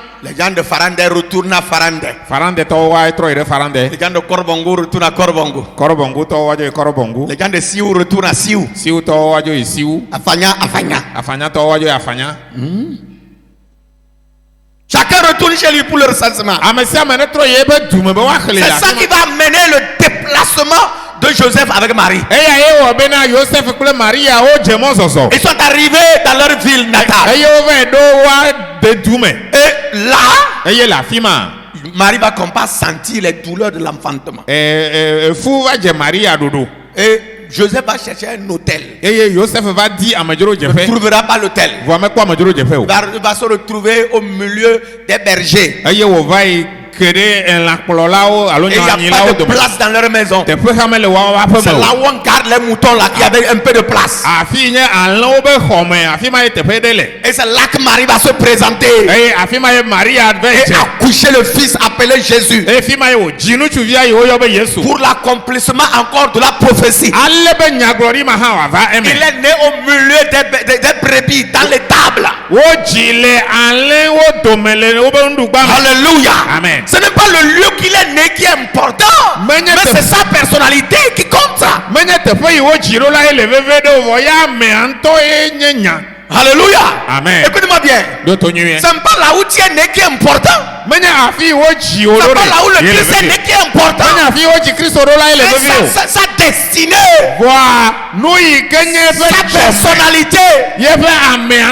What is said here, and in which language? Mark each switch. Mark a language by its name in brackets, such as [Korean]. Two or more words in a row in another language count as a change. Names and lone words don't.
[French] Les gens de Farandé retournent à Farandé. [Ewe] Farandetɔwo woatrɔ yi ɖe Farandɛ. [French] Les gens de Korbongo retournent à Korbongo. [Ewe] Kɔrɔbɔngotɔwo woadzo yi Kɔrɔbɔngo. [French] Les gens de Siou retournent à Siou. [Ewe] Siwutɔwo woadzo yi Siwu. [French] À Fagna, à Fagna. [Ewe] Afanyatɔwo woadzo yi Afanya. [French] Chacun retourne chez lui pour le recensement. [Ewe] ame sia ame ne trɔ yi ebe dume be woaxlẽ le [French] C'est ça [Ewe] afi [French] qui [Ewe] ma. [French] va amener le déplacement de Joseph avec Marie. [Ewe] eya ye wɔ bena Yosef kple Maria wodze mɔ zɔzɔ. [French] Ils sont arrivés dans leur ville natale. [Ewe] eye wova yi ɖo woa de du me. [French] Et là, [Ewe] eye le afi ma. [French] Marie va comme pas sentir les douleurs de l'enfantement. [Ewe] fu va dze Maria ɖoɖo. [French] Et Joseph va chercher un hôtel. [Ewe] eye Yosef va di amedzro [French] Il ne [Ewe] dzeƒe. [French] trouvera pas l'hôtel. [Ewe] vɔa mekpɔ amedzro dzeƒe o. [French] Il va se retrouver au milieu des bergers. [Ewe] eye wòva yi ke ɖe lãkplɔlawo alo [French] Et il n'y a [Ewe] nyanyilawo [French] pas de [Ewe] dome. [French] place dans leur maison. [Ewe] teƒe hã mele woawo aƒe [French] C'est [Ewe] me [French] là [Ewe] o. [French] où on garde les moutons là qui avaient un peu de place. [Ewe] afi yi nye alẽwo be xɔme afi ma ye teƒe ɖe le. [French] Et c'est là que Marie va se présenter [Ewe] eye afi ma ye Maria va [French] et [Ewe] dze. [French] accoucher le fils appelé Jésus. [Ewe] eye fi ma ye wòdzi ŋutsuvia yi woyɔ be Yesu. [French] Pour l'accomplissement encore de la prophétie. [Ewe] ale be nyagblɔɖi ma hã wòava eme. [French] Il est né au milieu des brebis, dans l'étable. [Ewe] wodzi le alẽwo dome le wobe nuɖugba me. [French] Alléluia. Amen. Ce n'est pas le lieu qu'il est né qui est important, mais c'est sa personnalité qui compte. [Ewe] menye teƒe yi wodzi ɖo la ye le veve ɖe o vɔ ya amea ŋutɔ ye nye nya. [French] Alléluia. Amen. Écoutez-moi bien. D'autres nuits. Ce n'est pas là où tu es né qui est important. Mais la fille au Ce n'est pas là où le Christ est né qui est important. la fille au Christ au là il est Sa destinée. Voilà. Nous y gagnons Sa personnalité. Il y a un